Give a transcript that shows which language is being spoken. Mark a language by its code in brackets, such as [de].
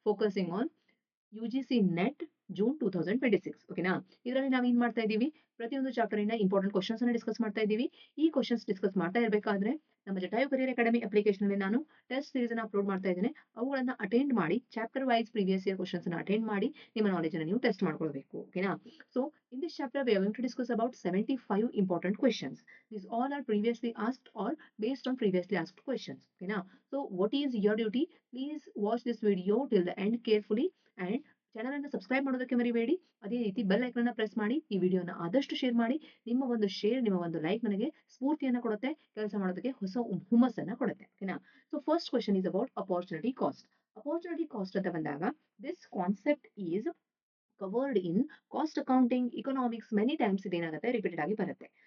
[en] Focusing on UGC NET June 2026 ಓಕೆನಾ. [kn] ಇದರಲ್ಲಿ ನಾವು ಏನ್ ಮಾಡ್ತಾ ಇದ್ದೀವಿ, ಪ್ರತಿಯೊಂದು ಚಾಪ್ಟರ್ ಇಂದ ಇಂಪಾರ್ಟೆಂಟ್ ಕ್ವೆಶ್ಚನ್ಸ್ ಅನ್ನ ಡಿಸ್ಕಸ್ ಮಾಡ್ತಾ ಇದ್ದೀವಿ. ಈ ಕ್ವೆಶ್ಚನ್ಸ್ ಡಿಸ್ಕಸ್ ಮಾಡ್ತಾ ಇರಬೇಕಾದ್ರೆ ನಮ್ಮ ಜಟಾಯು ಕರಿಯರ್ ಅಕಾಡೆಮಿ ಅಪ್ಲಿಕೇಶನ್ ಅಲ್ಲಿ ನಾನು ಟೆಸ್ಟ್ ಸೀರೀಸ್ ಅನ್ನ ಅಪ್ಲೋಡ್ ಮಾಡ್ತಾ ಇದ್ದೇನೆ. ಅವುಗಳನ್ನ ಅಟೆಂಡ್ ಮಾಡಿ chapter wise previous year questions ಅನ್ನ ಅಟೆಂಡ್ ಮಾಡಿ ನಿಮ್ಮ ನಾಲೆಜ್ ಅನ್ನು ನೀವು ಟೆಸ್ಟ್ ಮಾಡ್ಕೊಳ್ಬೇಕು. ಓಕೆನಾ. [en] So in this chapter we are going to discuss about 75 important questions. These all are previously asked or based on previously asked questions. Okay now, so what is your duty? Please watch this video till the end carefully and [kn] channel ಅನ್ನು subscribe ಮಾಡೋದಕ್ಕೆ ಮರಿಬೇಡಿ. ಅದೇ ರೀತಿ bell icon ಅನ್ನ press ಮಾಡಿ ಈ ವಿಡಿಯೋನ ಆದಷ್ಟು ಶೇರ್ ಮಾಡಿ. ನಿಮ್ಮ ಒಂದು ಶೇರ್, ನಿಮ್ಮ ಒಂದು ಲೈಕ್ ನನಗೆ ಸ್ಫೂರ್ತಿಯನ್ನ ಕೊಡುತ್ತೆ, ಕೆಲಸ ಮಾಡೋದಕ್ಕೆ ಹೊಸ ಹುಮ್ಮಸ್ಸನ್ನ ಕೊಡುತ್ತೆ. ಓಕೆನಾ. [en] So first question is about opportunity cost. Opportunity cost [kn] ಅಂತ ಬಂದಾಗ [en] this concept is covered in cost accounting, economics many times [kn] ಇದೇನಾಗುತ್ತೆ repeated ಆಗಿ ಬರುತ್ತೆ.